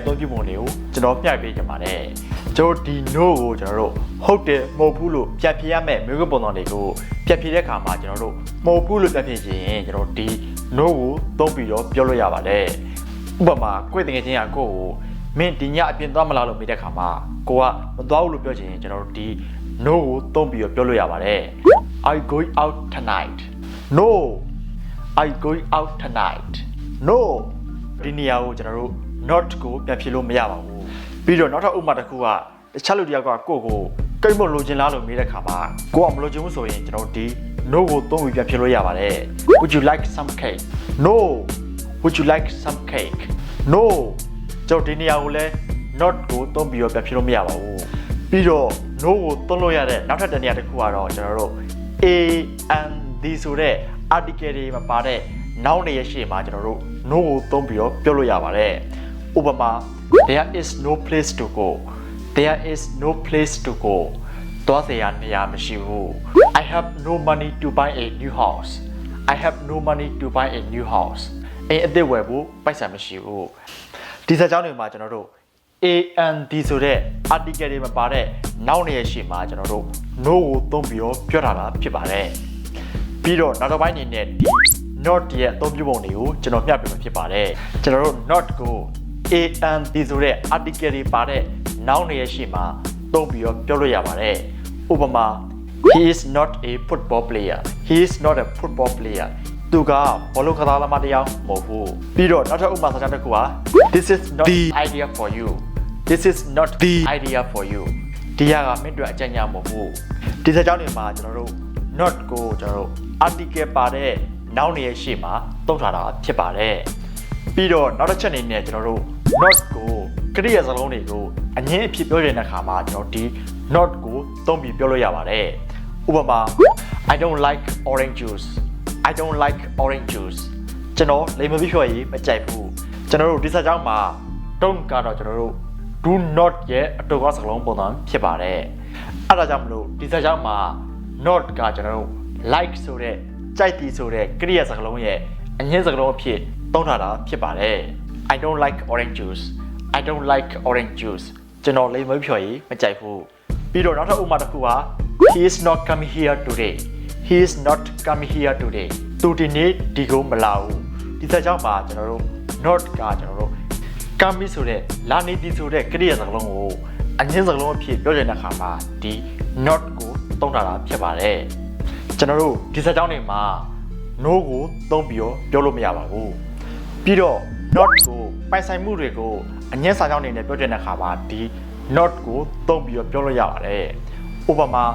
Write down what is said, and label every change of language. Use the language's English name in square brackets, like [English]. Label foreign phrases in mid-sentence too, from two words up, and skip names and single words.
[Burmese] သုံးပြုပုံတွေကိုကျွန်တော်ပြပေးချင်ပါတယ်ကျွန်တော်ဒီ no ကိုကျွန်တော်တို့ဟုတ်တယ်မဟုတ်ဘူးလို့ပြန်ဖြေရမယ့်မျိုးပုံစံတွေကိုပြန်ဖြေတဲ့ခါမှာကျွန်တော်တို့မဟုတ်ဘူးလို့ပြန်ဖြေချင်ရင်ကျွန်တော်ဒီ no ကိုသုံးပြီးတော့ပြောလို့ရပါတယ်ဥပမာကိုယ့်တကယ်ချင်းကကိုယ့်ကိုမင်းဒီညအပြင်သွားမလားလို့မေးတဲ့ခါမှာကိုကမသွားဘူးလို့ပြောချင်ရင်ကျွန်တော်တို့ဒီ no ကိုသုံးပြီးတော့ပြောလို့ရပါတယ် [English] Are you going out tonight No Are you going out tonight No [Burmese] ဒီနေရာကိုကျွန်တော်တို့ not ကိုပြန်ဖြေလို့မရပါဘူးပြီးတော့နောက်ထပ်ဥပမာတစ်ခုကတခြားလူတယောက်ကကိုယ့်ကိုကိတ်မလို့ ခြင်းလားလို့မေးတဲ့ခါမှာကိုကမလို့ခြင်းဘူးဆိုရင်ကျွန်တော်ဒီ no ကိုသုံးပြီးပြန်ဖြေလို့ရပါတယ် [English] Would you like some cake No Would you like some cake No [Burmese] ကျွန်တော်ဒီနေရာကိုလည်း not ကိုသုံးပြီးတော့ပြန်ဖြေလို့မရပါဘူးပြီးတော့ no ကိုသုံးလို့ရတဲ့နောက်ထပ်တစ်နေရာတစ်ခုကတော့ကျွန်တော်တို့ [English] a and the [Burmese] ဆိုတဲ့ article တွေမှာပါတဲ့ noun တွေရဲ့ရှေ့မှာကျွန်တော်တို့ no ကိုသုံးပြီးတော့ပြောလို့ရပါတယ်ဥပမာ [English] there is no place to go there is no place to go [Burmese] သွားစရာနေရာ မရှိဘူး [English] I have no money to buy a new house I have no money to buy a new house [Burmese] အသစ်ဝယ်ဖို့ ပိုက်ဆံမရှိဘူးဒီစကားကြောင်းတွေမှာကျွန်တော်တို့ [English] a and the [Burmese] ဆိုတဲ့ article တွေမှာပါတဲ့ noun တွေရဲ့ရှေ့မှာကျွန်တော်တို့ no ကိုသုံးပြီးတော့ပြောတာဖြစ်ပါတယ်ပြီးတော့နောက်တစ်ပိုင်းအနေနဲ့ဒီ not ရဲ့အသုံးပြုပုံတွေကိုကျွန်တော်မျှပြမှာဖြစ်ပါတယ်ကျွန်တော်တို့ not ကို [English] a and the [Burmese] ဆိုတဲ့ article တွေပါတဲ့ noun တွေရဲ့ရှေ့မှာသုံးပြီးတော့ပြောလို့ရပါတယ်ဥ ပမာ [English] he is not a football player he is not a football player [Burmese] သူကဘောလုံးကစားသမားတစ်ယောက်မဟုတ်ဘူးပြီးတော့နောက်ထပ်ဥပမာစကားတစ်ခုက [English] this is not the idea for you this is not the idea for you [Burmese] ဒီကမင်းတို့အကြံဉာဏ်မဟုတ်ဘူးဒီစကားတွေမှာကျွန်တော်တို့ not ကိုကျွန်တော်တို့ article ပါတဲ့ noun တွေရဲ့ရှေ့မှာသုံးထားတာဖြစ်ပါတယ် ပြီးတော့နောက်တစ်ချက်အနေနဲ့ကျွန်တော်တို့ not ကိုကရိယာစကားလုံးတွေကိုအငင်းအဖြစ်ပြောတဲ့အခါမှာကျွန်တော်ဒီ not ကိုသုံးပြီးပြောလို့ရပါတယ်ဥပမာ [English] I don't like orange juice I don't like orange juice [Burmese] ကျွန်တော်လိမ်မပြီးဖြော်ရည်မကြိုက်ဘူးကျွန်တော်တို့ဒီစကား မှာ don't ကတော့ကျွန်တော်တို့ [English] do not [Burmese] ရဲ့အတူကောစကားလုံးပုံစံဖြစ်ပါတယ်အဲ့ဒါကြောင့်မလို့ဒီစကားမှာ not ကကျွန်တော်တို့ like ဆိုတဲ့ကြိုက်သည်ဆိုတဲ့ကရိယာစကားလုံးရဲ့အငင်းစကားလုံးအဖြစ်သုံး ထားတာဖြစ်ပါတယ် [English] I don't like orange juice I don't like orange juice [Burmese] ကျွန်တော်လိမ်မပြီးဖြော်ရည်မကြိုက်ဘူးပြီးတော့နောက်ထပ်ဥပမာတစ်ခုက [English] he is not coming here today he is not coming here today [Burmese] သူဒီနေ့ဒီကိုမလာဘူးဒီစကားမှာကျွန်တော်တို့ not ကကျွန်တော်တို့ coming ဆိုတဲ့လာနေသည်ဆိုတဲ့ကရိယာစကားလုံးကိုအငင်းစကားလုံးအဖြစ်ပြောချင်တဲ့အခါမှာဒီ not ကိုသုံးထားတာဖြစ်ပါတယ်ကျွန်တော်တို့ဒီစကားတွေမှာ no ကိုသုံးပြီးတော့ပြောလို့မရပါဘူးပြီးတော့ not ကိုပိုင်ဆိုင်မှုတွေကိုအငင်းစာကြောင်းတွေနဲ့ပြောချင်တဲ့အခါမှာဒီ not ကိုသုံးပြီးတော့ပြောလို့ရပါတယ်ဥပမာ